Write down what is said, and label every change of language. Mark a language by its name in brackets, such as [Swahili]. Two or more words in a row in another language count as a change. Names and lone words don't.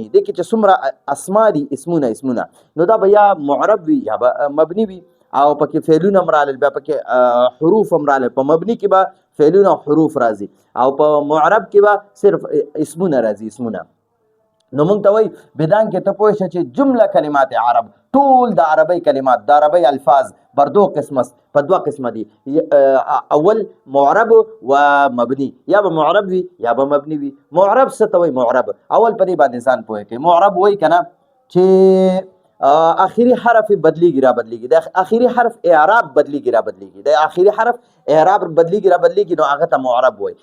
[Pashto] دې کې چې څومره اسما دي اسمونه نو دا به یا معرب وي یا به مبني وي، او پکې فعلونه هم رالل، بیا پکې حروف هم رالل. په مبني کې به فعلونه او حروف راځي او په معرب کې به صرف اسمونه راځي. نو مونږ ته وایي بدان کې ته پوه شه چې [Persian] جمله کلمات عرب [Pashto] ټول د عربی کلمات د عربی الفاظ [Persian] بر دو قسم است، [Pashto] په دوه قسمه دي. اول معرب و مبني، یا به معرب وي یا به مبني وي. معرب څه ته وایي؟ معرب اول په دې باندې ځان پوه کړئ. معرب وایي کنه چې آخري حرف بدلیږي را بدلیږي، د آخري حرف اعراب بدلیږي را بدلیږي، د آخري حرف اعراب بدلیږي را بدلیږي، نو هغه ته معرب وایي.